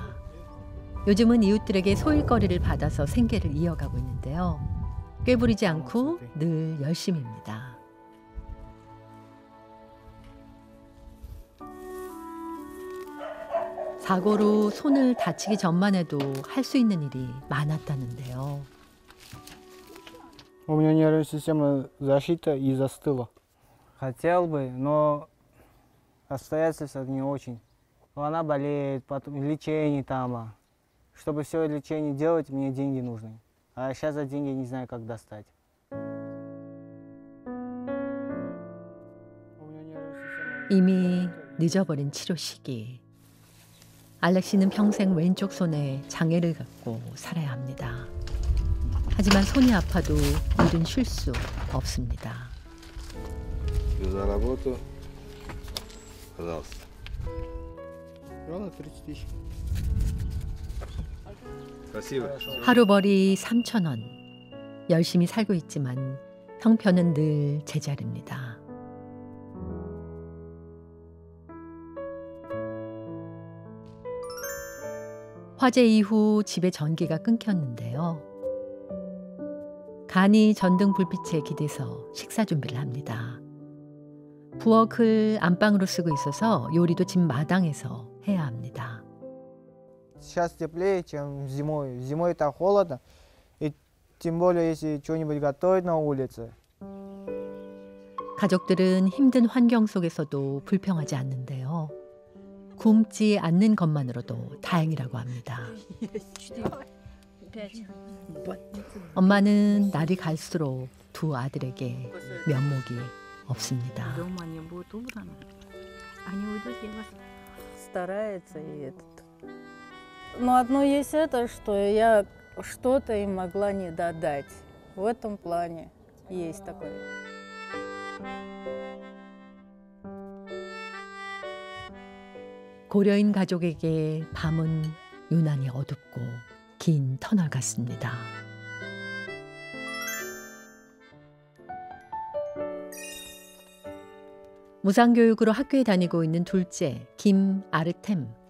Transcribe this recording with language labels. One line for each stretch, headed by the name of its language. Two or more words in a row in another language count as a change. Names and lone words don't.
Korean: 요즘은 이웃들에게 소일거리를 받아서 생계를 이어가고 있는데요. 꾀부리지 않고 늘 열심입니다. 사고로 손을 다치기 전만 해도 할 수 있는 일이 많았다는데요.
Russian: У меня нервная система защита и застыла. Хотел бы, но обстоятельства не очень. Она болеет, потом лечение там. Чтобы все лечение делать, мне деньги нужны. А сейчас за деньги не знаю, как достать.
Korean: 이미 늦어버린 치료 시기. 알렉시는 평생 왼쪽 손에 장애를 갖고 살아야 합니다. 하지만 손이 아파도 일은 쉴 수 없습니다.
Russian: За работу. Пожалуйста. Ровно 30 тысяч. Спасибо.
Korean: 하루벌이 3,000원. 열심히 살고 있지만 형편은 늘 제자리입니다. 화재 이후 집에 전기가 끊겼는데요. 간이 전등 불빛에 기대서 식사 준비를 합니다. 부엌을 안방으로 쓰고 있어서 요리도 집 마당에서 해야 합니다.
Russian: Сейчас теплее, чем зимой. Зимой так холодно. И тем более, если что-нибудь готовить на улице.
Korean: 가족들은 힘든 환경 속에서도 불평하지 않는데요. 굶지 않는 것만으로도 다행이라고 합니다. 엄마는 날이 갈수록 두 아들에게 면목이 없습니다.
Russian: Старается и этот. Но одно есть это, что я что-то им могла не додать. В этом плане есть такое.
Korean: 고려인 가족에게 밤은 유난히 어둡고 긴 터널 같습니다. 무상교육으로 학교에 다니고 있는 둘째 김아르템.